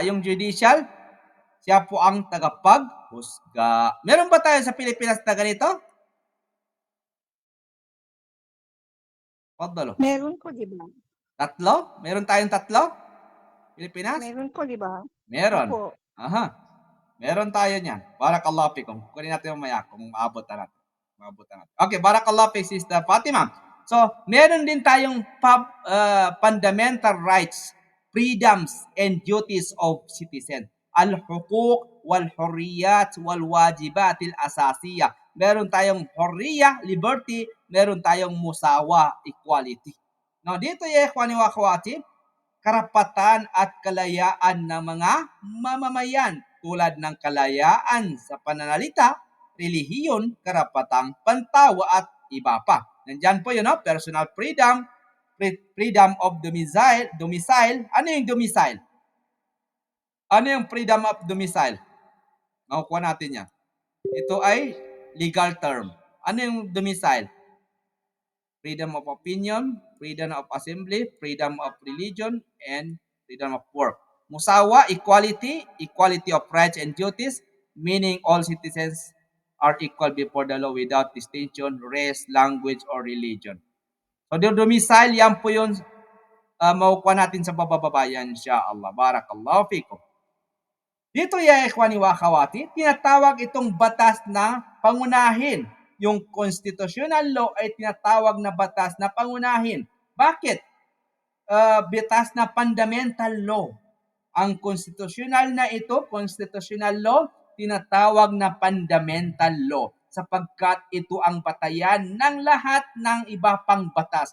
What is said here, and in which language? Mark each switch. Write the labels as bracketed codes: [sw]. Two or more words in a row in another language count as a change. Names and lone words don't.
[tl] Yung judicial, siya po ang tagapaghusga. Meron ba tayo sa Pilipinas na ganito? Paddalo. Meron po, di ba? Tatlo? Meron tayong tatlo? Pilipinas? Meron po, di ba? Meron. Opo. Aha. Meron tayo niyan. [ar] بارك الله فيكم. [tl] Kunin natin mamaya kung maabot na natin. Okay, [ar] بارك الله فيك [tl] Sister Fatima. [en] So, [tl] meron din tayong [en] fundamental rights, freedoms, and duties of citizen. [ar] الحقوق والحريات والواجبات الأساسية. [tl] Meron tayong hurriya, liberty, meron tayong musawa, equality. [ar] Now, dito إخواني وأخواتي, [tl] karapatan at kalayaan ng mga mamamayan tulad ng kalayaan sa pananalita, relihiyon, karapatang pantawa at iba pa. Nandyan po yun, no? [en] Personal freedom, freedom of domicile. [tl] Ano yung domicile? Ano yung [en] freedom of domicile? [tl] Makukuha natin yan. Ito ay [en] legal term. [tl] Ano yung domicile? [en] Freedom of opinion, freedom of assembly, freedom of religion, and freedom of work. Musawa, equality of rights and duties, meaning all citizens are equal before the law without distinction, race, language, or religion. So, the domicile, [tl] yan po yun makukuha natin sa bababayan, insyaAllah. [ar] بارك الله فيكم. Dito يا إخواني وأخواتي, [tl] tinatawag itong batas na pangunahin. Yung [en] constitutional law [tl] ay tinatawag na batas na pangunahin. Bakit? Batas na [en] fundamental law. [tl] Ang konstitusyonal na ito, [en] constitutional law, [tl] tinatawag na [en] fundamental law [tl] sapagkat ito ang batayan ng lahat ng iba pang batas.